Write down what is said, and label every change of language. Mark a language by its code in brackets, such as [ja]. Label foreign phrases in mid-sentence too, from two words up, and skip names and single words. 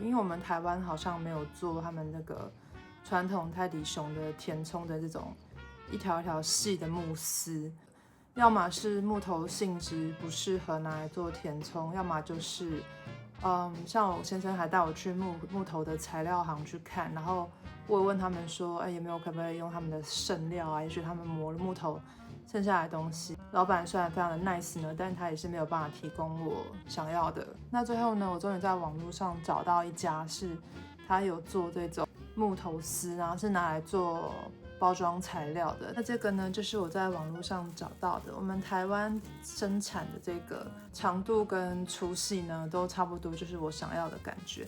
[zh] 因為我們台灣好像沒有做他們那個傳統泰迪熊的填充的這種一條一條細的木絲，要麼是木頭性質不適合拿來做填充，要麼就是像我先生還帶我去木頭的材料行去看，然後我問他們說，有沒有可不可以用他們的剩料啊？也許他們磨了木頭剩下來的東西。老闆雖然非常的 nice 呢，但他也是沒有辦法提供我想要的。那最後呢，我終於在網絡上找到一家是他有做這種木頭絲，然後是拿來做包裝材料的。那這個呢，就是我在網絡上找到的。我們台灣生產的這個長度跟粗細呢，都差不多，就是我想要的感覺。